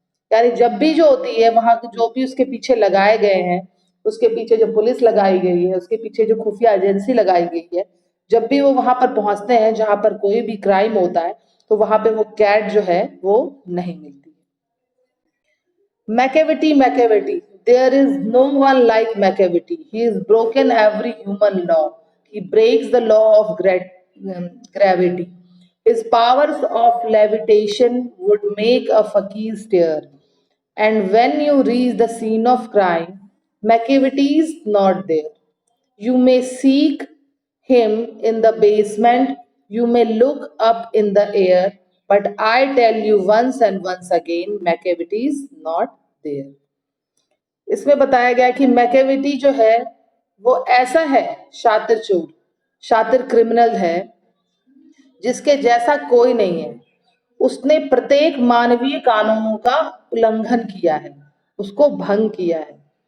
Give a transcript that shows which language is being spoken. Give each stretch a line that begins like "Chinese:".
Hindi: यानी जब भी जो होती है वहां जो भी उसके पीछे लगाए गए हैं, उसके पीछे जो पुलिस लगाई गई है, उसके पीछे जो खुफिया एजेंसी लगाई गई है, जब भी वो वहां पर पहुंचते हैं जहां पर कोई भी क्राइम होता है तो वहां पे वो कैट जो है वो नहीं मिलती।
English: Macavity, there is no one like Macavity. He has broken every human law. He breaks the law of gravity. His powers of levitation would make a fakir stare. And when you reach the scene of crime, Macavity is not there. You may seek him in the basement, you may look up in the air, but I tell you once and once again, Macavity is not there.
Hindi: इसमें बताया गया कि Macavity जो है वो ऐसा है, शातिर चोर, शातिर क्रिमिनल है जिसके जैसा कोई नहीं है। उसने प्रत्येक मानवीय कानूनों का उल्लंघन किया है, उसको भंग किया है।